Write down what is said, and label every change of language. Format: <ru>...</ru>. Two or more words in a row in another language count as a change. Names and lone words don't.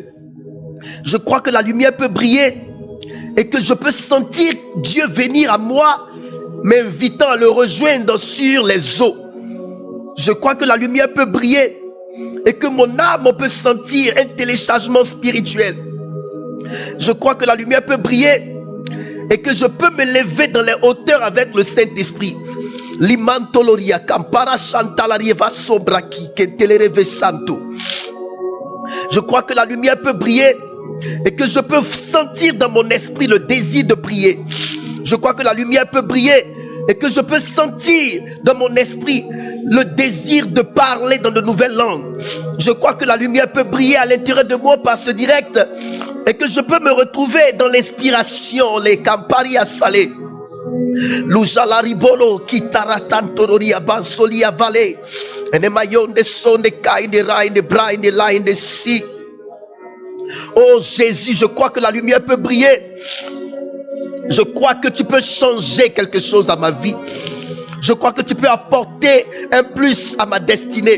<fr>Je crois que la lumière peut briller et que je peux sentir Dieu venir à moi, m'invitant à le rejoindre sur les eaux. Je crois que la lumière peut briller et que mon âme peut sentir un téléchargement spirituel. Je crois que la lumière peut briller et que je peux me lever dans les hauteurs avec le Saint-Esprit. Limantoloria campara chantalarieva sobraki kentelereve santo. Je crois que la lumière peut briller et que je peux sentir dans mon esprit le désir de prier. Je crois que la lumière peut briller et que je peux sentir dans mon esprit le désir de parler dans de nouvelles langues. Je crois que la lumière peut briller à l'intérieur de moi par ce direct et que je peux me retrouver dans l'inspiration, les campari à salé. Lujalaribolo kitaratantoria bansolia vale. And the mayon de son de kind de rain de brain de line de si. Oh Jésus, je crois que la lumière peut briller. Je crois que tu peux changer quelque chose à ma vie. Je crois que tu peux apporter un plus à ma destinée.</fr>